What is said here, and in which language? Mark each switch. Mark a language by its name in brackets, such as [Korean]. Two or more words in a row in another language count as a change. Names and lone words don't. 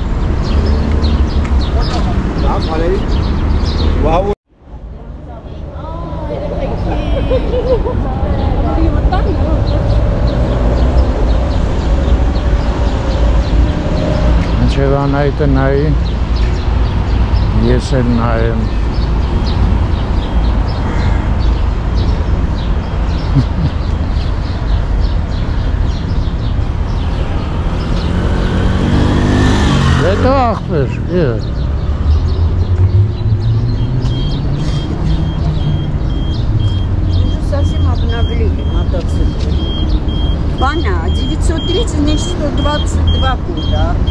[Armenian] Մինչև Անահիտը նայի, ես էլ նայեմ։ Հետո աղբեր, [Russian] Совсем обновили мотоцикл. Ваня, 930 не 122 куда.